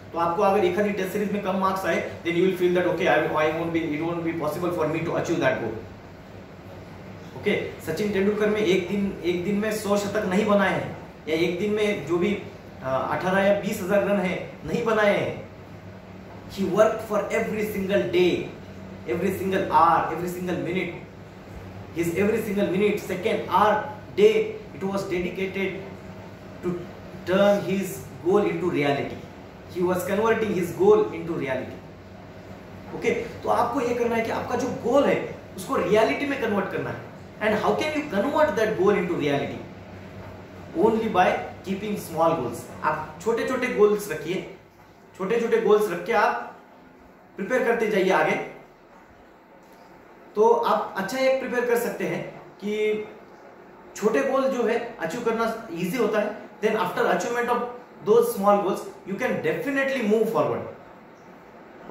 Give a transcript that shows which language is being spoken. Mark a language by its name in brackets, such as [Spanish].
[Hindi] तो आपको अगर एक आधी टेस्ट सीरीज में कम मार्क्स आए, [English] Then you will feel that okay, it won't be possible for me to achieve that goal. [Hindi] Okay, Sachin Tendulkar में एक दिन में 100 शतक नहीं बनाए हैं, या एक दिन में जो भी 18 या 20,000 रन है नहीं बनाए हैं। [English] He worked for every single day, every single hour, every single minute. His every single minute, second, hour, day, it was dedicated to turn his goal into reality. He was converting his goal into reality. [Hindi] Okay, तो आपको ये करना है कि आपका जो गोल है उसको रियलिटी में कन्वर्ट करना है। [English] And how can you convert that goal into reality? Only by keeping small goals. [Hindi] आप छोटे छोटे गोल्स रखिए, छोटे छोटे गोल्स रख के आप प्रिपेयर करते जाइए आगे। तो आप अच्छा एक प्रिपेयर कर सकते हैं कि छोटे गोल जो है अचीव करना इजी होता है। [English] Then after achievement of those small goals you can definitely move forward.